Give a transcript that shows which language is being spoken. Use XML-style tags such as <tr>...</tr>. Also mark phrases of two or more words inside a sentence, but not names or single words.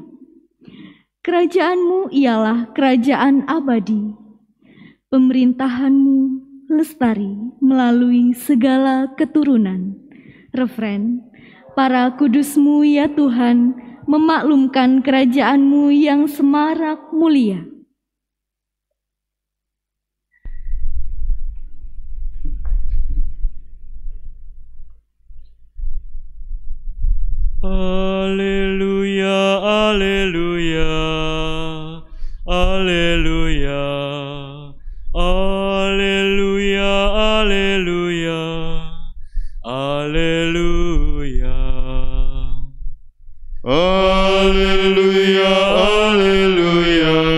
<id>Kerajaan-Mu ialah kerajaan abadi. Pemerintahan-Mu lestari melalui segala keturunan. Refren. Para kudus-Mu ya Tuhan, memaklumkan kerajaan-Mu yang semarak mulia.</id> <la>Alleluia, alleluia, alleluia, alleluia, alleluia, alleluia, alleluia, alleluia,</la>